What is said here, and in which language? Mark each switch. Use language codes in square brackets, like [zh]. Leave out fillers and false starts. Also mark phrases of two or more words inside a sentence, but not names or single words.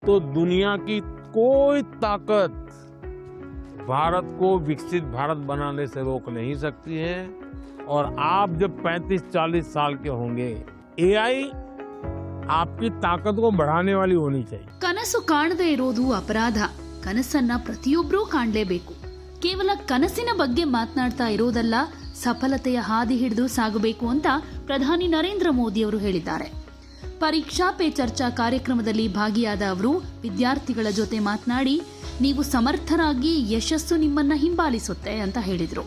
[hi] तो दुनिया की कोई ताकत भारत को विकसित भारत बनाने से रोक नहीं सकती है। और आप जब 35-40 साल के होंगे, एआई आपकी ताकत को बढ़ाने वाली होनी चाहिए। [kn] ಕನಸು ಕಾಣದೇ ಇರೋದು ಅಪರಾಧ. ಕನಸನ್ನ ಪ್ರತಿಯೊಬ್ಬರೂ ಕಾಣಲೇಬೇಕು. ಕೇವಲ ಕನಸಿನ ಬಗ್ಗೆ ಮಾತನಾಡ್ತಾ ಇರೋದಲ್ಲ, ಸಫಲತೆಯ ಹಾದಿ ಹಿಡಿದು ಸಾಗಬೇಕು ಅಂತ ಪ್ರಧಾನಿ ನರೇಂದ್ರ ಮೋದಿ ಅವರು ಹೇಳಿದ್ದಾರೆ. ಪರೀಕ್ಷಾ ಪೇ ಚರ್ಚಾ ಕಾರ್ಯಕ್ರಮದಲ್ಲಿ ಭಾಗಿಯಾದ ಅವರು ವಿದ್ಯಾರ್ಥಿಗಳ ಜೊತೆ ಮಾತನಾಡಿ, ನೀವು ಸಮರ್ಥರಾಗಿ ಯಶಸ್ಸು ನಿಮ್ಮನ್ನ ಹಿಂಬಾಲಿಸುತ್ತೆ ಅಂತ ಹೇಳಿದ್ರು.